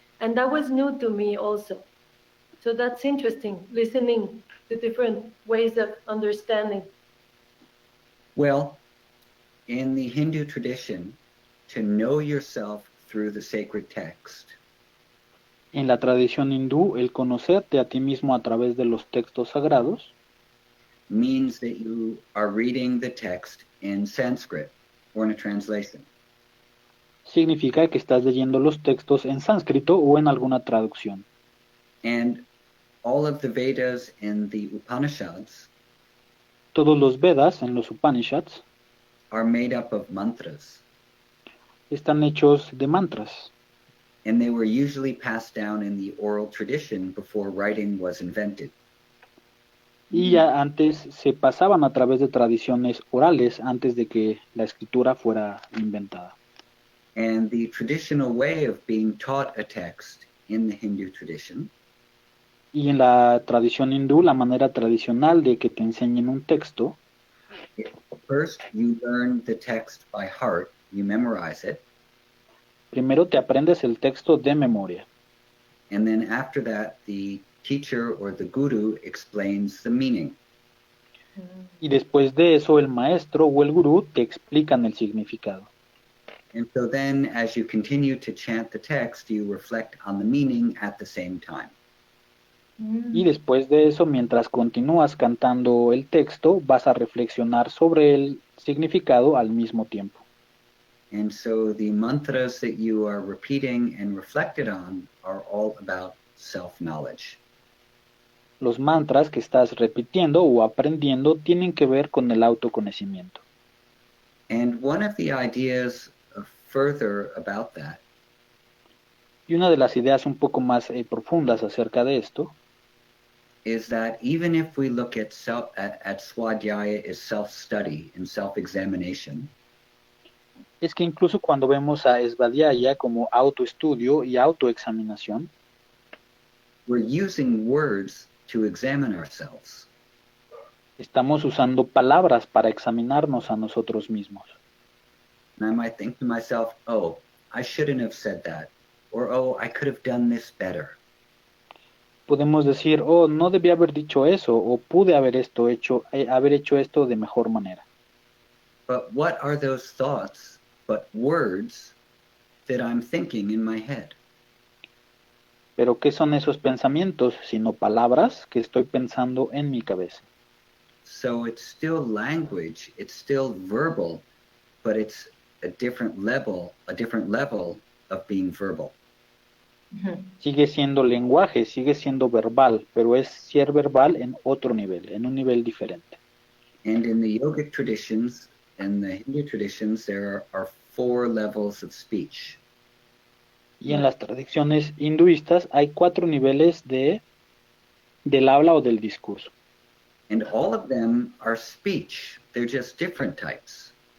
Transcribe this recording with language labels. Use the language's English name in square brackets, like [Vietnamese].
[English] And that was new to me also. So that's interesting, listening to different ways of understanding. well, in the Hindu tradition, to know yourself through the sacred text [Spanish] En la tradición hindú, el conocerte a ti mismo a través de los textos sagrados [English] means that you are reading the text in Sanskrit or in a translation. [Spanish] significa que estás leyendo los textos en sánscrito o en alguna traducción. [English] And all of the Vedas and the Upanishads [Spanish] Todos los Vedas en los Upanishads [English] are made up of mantras, [Spanish] están hechos de mantras [English] and they were usually passed down in the oral tradition before writing was invented. [Spanish] y ya antes se pasaban a través de tradiciones orales antes de que la escritura fuera inventada. [English] And the traditional way of being taught a text in the Hindu tradition [Spanish] Y en la tradición hindú, la manera tradicional de que te enseñen un texto, [English] first you learn the text by heart, you memorize it, [Spanish] primero te aprendes el texto de memoria. [English] and then after that the teacher or the guru explains the meaning. [Spanish] Y después de eso el maestro o el gurú te explican el significado. [English] And so then, as you continue to chant the text, you reflect on the meaning at the same time. [Spanish] Y después de eso, mientras continúas cantando el texto, vas a reflexionar sobre el significado al mismo tiempo. [English] And so the mantras that you are repeating and reflected on are all about self-knowledge. [Spanish] Los mantras que estás repitiendo o aprendiendo tienen que ver con el autoconocimiento. [English] And one of the ideas further about that [Spanish] Y una de las ideas un poco más profundas acerca de esto [English] is that even if we look at Swadhyaya as self-study and self-examination, [Spanish] es que incluso cuando vemos a Svadhyaya como autoestudio y autoexaminación, [English] we're using words to examine ourselves. [Spanish] estamos usando palabras para examinarnos a nosotros mismos. [English] And I might think to myself, oh, I shouldn't have said that. Or, oh, I could have done this better. [Spanish] Podemos decir, oh, no debía haber dicho eso, o pude haber hecho esto de mejor manera. [English] But what are those thoughts but words that I'm thinking in my head? [Spanish] Pero ¿qué son esos pensamientos sino palabras que estoy pensando en mi cabeza? [English] So it's still language, it's still verbal, but it's a different level of being verbal. [Spanish] Sigue siendo lenguaje, sigue siendo verbal, pero es ser verbal en otro nivel, en un nivel diferente. [English] And in the yogic traditions and the Hindu traditions, there are 4 levels of speech. [Spanish] Y en las tradiciones hinduistas hay 4 niveles del habla o del discurso. [English] And all of them are speech. They're just different types.